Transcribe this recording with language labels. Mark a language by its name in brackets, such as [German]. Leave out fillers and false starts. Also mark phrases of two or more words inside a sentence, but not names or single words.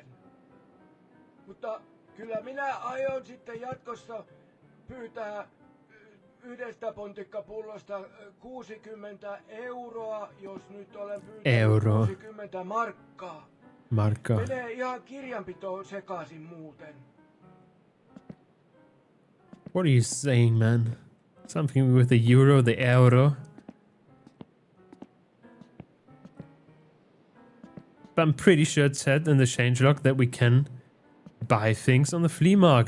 [Finnish] Mutta kyllä minä aion sitten jatkossa pyytää yhdestä pontikkapullosta 60 euroa, jos nyt olen pyytänyt 60 markkaa. Markkaa. Menee ihan kirjanpitoon sekaisin muuten. [English] What are you saying, man? Something with the euro, the euro? But I'm pretty sure it said in the changelog that we can buy things on the flea market.